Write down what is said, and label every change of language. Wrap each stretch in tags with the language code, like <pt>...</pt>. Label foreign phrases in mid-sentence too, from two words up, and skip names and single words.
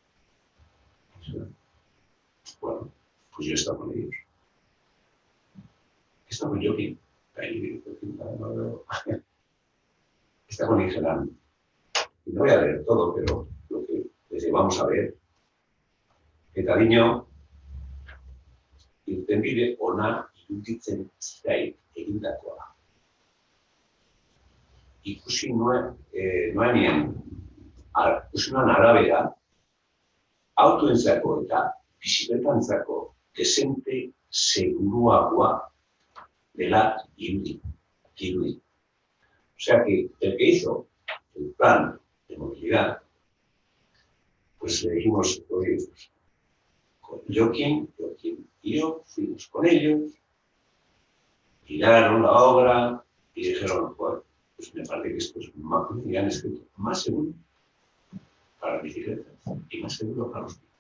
<es>Bueno, pues yo he estado con ellos. He estado con Joaquín. Está con Ingelan. No voy a leer todo, pero lo que les llevamos a ver.</es> <eu>Eta dino, irtenbide ona iruditzen zait egindakoa. Ikusi nuenien arabera, autoentzako eta bizikletantzako dezente seguruagoa dela irudi.</eu> <es>O sea que el que hizo el plan de movilidad, pues le dijimos, oye, con Joaquín y yo fuimos con ellos, miraron la obra y dijeron, bueno, pues me parece que esto es más seguro para las bicicletas y más seguro para los niños.</es>